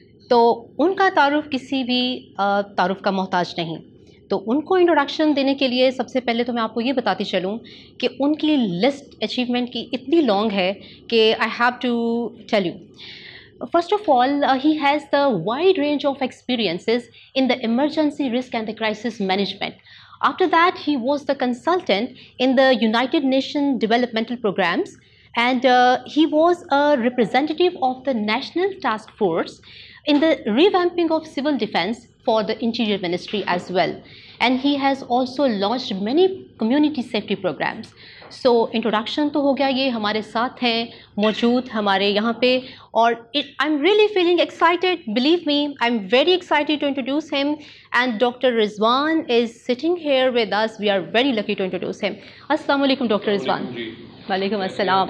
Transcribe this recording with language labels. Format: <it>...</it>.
<ur>تو ان کا تعارف کسی بھی تعارف کا محتاج نہیں۔ تو ان کو انٹروڈکشن دینے کے لیے سب سے پہلے تو میں آپ کو یہ بتاتی چلوں کہ ان کی لسٹ اچیومنٹ کی اتنی لانگ ہے کہ</ur> <en>I have to tell you. First of all, he has the wide range of experiences in the emergency risk and the crisis management. After that, he was the consultant in the United Nations developmental programs, and he was a representative of the National Task Force in the revamping of civil defense for the Interior Ministry as well. And he has also launched many community safety programs.</en> <ur>So introduction تو ہو گیا، یہ ہمارے ساتھ ہیں موجود ہمارے یہاں پہ،</ur> <en>اور I am really feeling excited, believe me I am very excited to introduce him, and doctor Rizwan is sitting here with us, we are very lucky to introduce him. السلام علیکم doctor Rizwan. وعلیکم السلام۔</en>